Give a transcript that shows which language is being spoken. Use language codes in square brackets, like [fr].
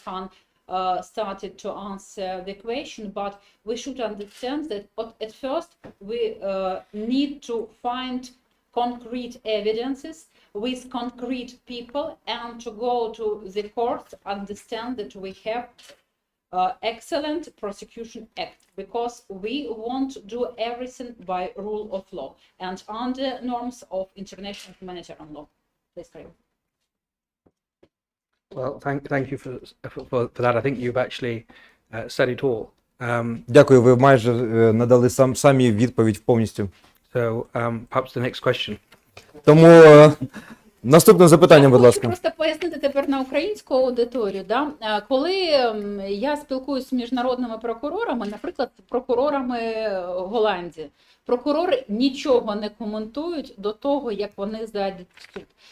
[en] Khan started to answer the question, but we should understand that at first we need to find concrete evidences with concrete people and to go to the court, understand that we have excellent prosecution act, because we want to do everything by rule of law and under norms of international humanitarian law. Please, Karim. Well, thank you for that. I think you've actually said it all. [uk] Дякую, ви майже надали самі відповідь повністю. [en] So perhaps the next question. [uk] Тому наступне запитання, будь Хочу ласка. просто пояснити тепер на українську аудиторію. Да? Коли я спілкуюся з міжнародними прокурорами, наприклад, з прокурорами Голландії, прокурори нічого не коментують до того, як вони зайдуть в суд.